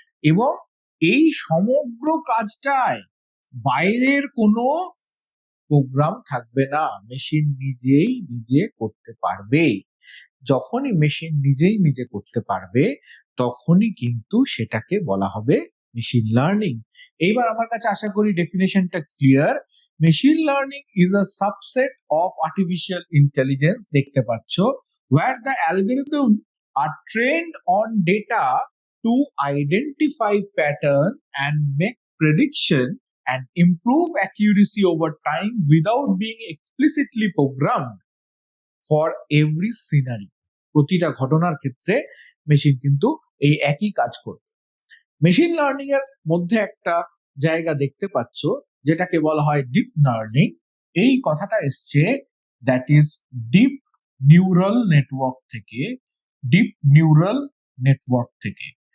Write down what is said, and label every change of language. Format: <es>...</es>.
<bn>এবং এই সমগ্র কাজটায় বাইরের কোনো প্রোগ্রাম থাকবে না, মেশিন নিজেই নিজে করতে পারবে। যখনই মেশিন নিজেই নিজে করতে পারবে তখনই কিন্তু সেটাকে বলা হবে মেশিন লার্নিং। এইবার আমার কাছে আশা করি ডেফিনেশনটা clear.</bn> <en>machine learning is a subset of artificial intelligence,</en> <bn>দেখতে পাচ্ছ,</bn> <en>where the algorithm are trained on data to identify pattern and make prediction and improve accuracy over time without being explicitly programmed for every scenery.</en> <bn>প্রতিটা ঘটনার ক্ষেত্রে machine কিন্তু এই একই কাজ করবে। মেশিন লার্নিং এর মধ্যে একটা জায়গা দেখতে পাচ্ছ যেটাকে বলা হয় ডিপ লার্নিং। এই কথাটা এসছে that is deep neural network থেকে, ডিপ নিউরাল নেটওয়ার্ক থেকে।</bn>